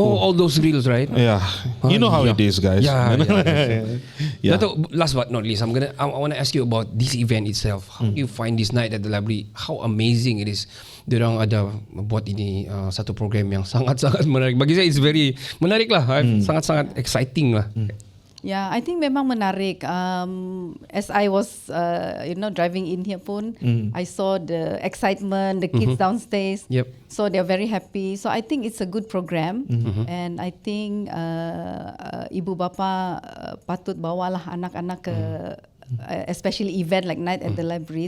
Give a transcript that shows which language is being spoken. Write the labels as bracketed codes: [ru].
[en] Oh, all those reels, right? Yeah. You know how it is, guys. Yeah. Yeah. Dato', last but not least, I want to ask you about this event itself. How do you find this night at the library? How amazing it is. [ms] Diorang ada buat ini satu program yang sangat-sangat menarik. Bagi saya, [en] it's very [ms] menarik lah. Sangat-sangat exciting lah. [en] Yeah, I think [ms] memang menarik. [en] As I was, driving in here pun, I saw the excitement, the kids downstairs. Yep. So they're very happy. So I think it's a good program, and I think [ms] ibu bapa patut bawalah anak-anak ke, [en] especially event like Night at the Library.